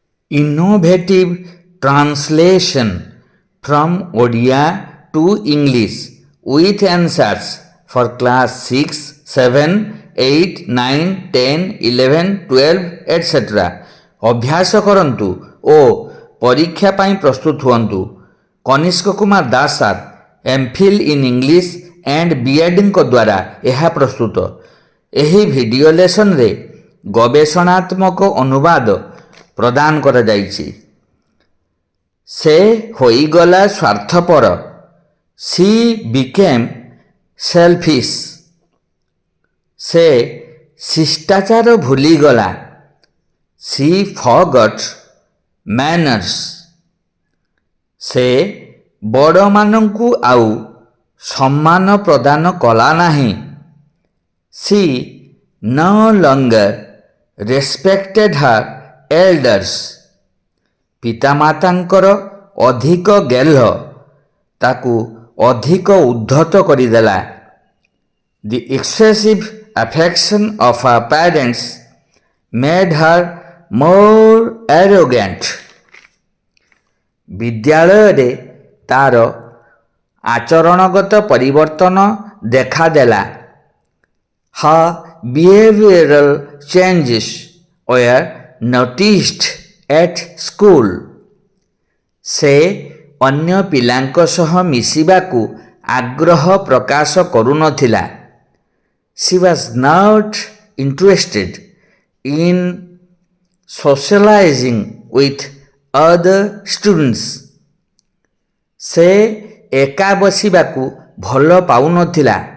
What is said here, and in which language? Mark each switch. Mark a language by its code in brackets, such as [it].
[en] Innovative translation from Odia to English with answers for class 6, 7, 8, 9, 10, 11, 12 etc. [or] ଅଭ୍ୟାସ କରନ୍ତୁ ଓ ପରୀକ୍ଷା ପାଇଁ ପ୍ରସ୍ତୁତ ହୁଅନ୍ତୁ। Kanishka Kumar Das sir MPhil in English and ବିଏଡ୍ଙ୍କ ଦ୍ୱାରା ଏହା ପ୍ରସ୍ତୁତ। ଏହି ଭିଡ଼ିଓ ଲେସନରେ ଗବେଷଣାତ୍ମକ ଅନୁବାଦ ପ୍ରଦାନ କରାଯାଇଛି। ସେ ହୋଇଗଲା ସ୍ୱାର୍ଥପର। [en] She became selfish. [or] ସେ ଶିଷ୍ଟାଚାର ଭୁଲିଗଲା। [en] She forgot manners. [or] ସେ ବଡ଼ମାନଙ୍କୁ ଆଉ ସମ୍ମାନ ପ୍ରଦାନ କଲା ନାହିଁ। C [en] no longer respected her elders. [or] ପିତାମାତାଙ୍କର ଅଧିକ ଗେହ୍ଲ ତାକୁ ଅଧିକ ଉଦ୍ଧତ କରିଦେଲା। [en] The excessive affection of her parents made her more arrogant. [or] ବିଦ୍ୟାଳୟରେ ତାର ଆଚରଣଗତ ପରିବର୍ତ୍ତନ ଦେଖାଦେଲା। [en] Her behavioral changes were noticed at school. [or] ସେ ଅନ୍ୟ ପିଲାଙ୍କ ସହ ମିଶିବାକୁ ଆଗ୍ରହ ପ୍ରକାଶ କରୁନଥିଲା। [en] She was not interested in socializing with other students. [or] ସେ ଏକା ବସିବାକୁ ଭଲ ପାଉନଥିଲା।